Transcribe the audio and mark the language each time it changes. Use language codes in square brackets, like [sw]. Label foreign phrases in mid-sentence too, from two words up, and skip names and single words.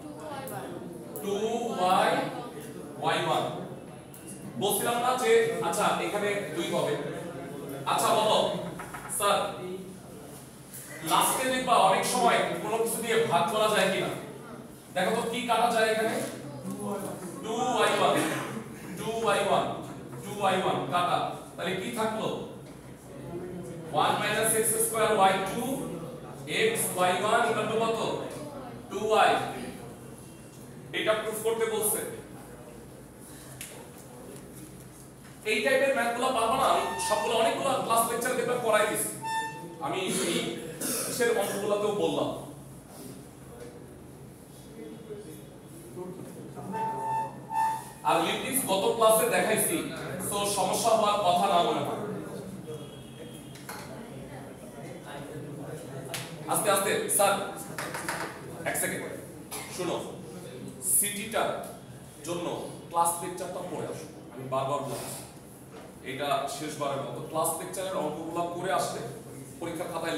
[bn] 2y y1 বলছিলাম না যে আচ্ছা এখানে 2 হবে আচ্ছা বলো স্যার লাস্টে দেখবা অনেক সময় কোনো কিছু দিয়ে ভাগ করা যায় কিনা দেখো তো কি কাটা যায় এখানে 2y1 2y1 2y1 কাটা তাহলে কি থাকলো 1 [en] minus x square y2 x y1 equal to [bn] কত 2y এটা প্রুফ করতে বলছে এই টাইপের ম্যাথগুলো পারবো না আমি সবগুলো অনেকগুলো [en] class lecture [bn] দেখে করাই দিছি আমি এই বিশের অঙ্কগুলোতেও বললাম আর লিপটিস গত ক্লাসে দেখাইছি তো সমস্যা হওয়ার কথা না মনে হয় আস্তে আস্তে স্যার এক সেকেন্ড শুনো সিটিটার জন্য [en] class lecture-ta [bn] পড়ে আসো আমি বারবার বলছি এটা শেষবারের মতো [en] class lecture-er [bn] অঙ্কগুলো করে আসলে পরীক্ষার খাতায়